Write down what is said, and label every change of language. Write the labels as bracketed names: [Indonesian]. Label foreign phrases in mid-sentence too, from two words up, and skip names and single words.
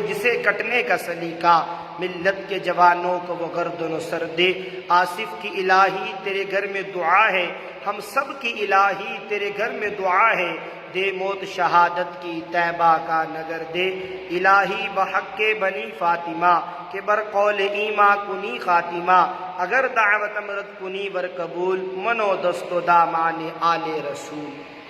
[Urdu] جسے کٹنے کا سلیقہ، ملت کے جوانوں کو وہ گردن و سر دے، آصف کی الہی تیرے گھر میں دعا ہے، ہم سب کی الہی تیرے گھر میں دعا ہے، دے موت شہادت کی طیبہ کا نگر دے، [Persian] الہی بحق بنی فاطمہ کہ بر قول ایما کنی خاتمہ، اگر دعوت امرت کنی بر قبول، منو دست و دامان آل رسول۔